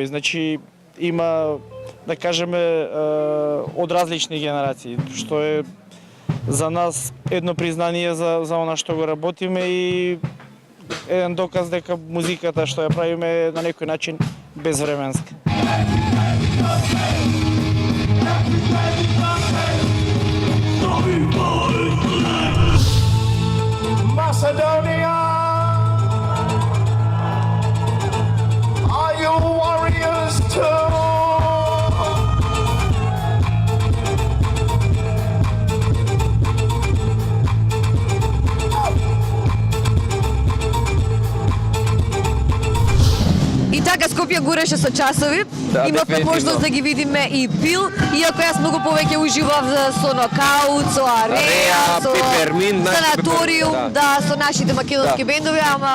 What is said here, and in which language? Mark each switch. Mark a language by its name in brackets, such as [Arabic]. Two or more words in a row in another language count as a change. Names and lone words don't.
[Macedonian] Значи има да кажеме од различни генерации, што е за нас едно признание за она што го работиме и еден доказ дека музиката што ја правиме е на некој начин безвременска. [English] Macedonia, are you warriors too? [Macedonian] И така Скопје гореше со часови. Имавме можност да ги видиме и Пил, иако јас многу повеќе уживав со Нокаут, со Ареа, со Санаториум, да, со нашите македонски бендови, ама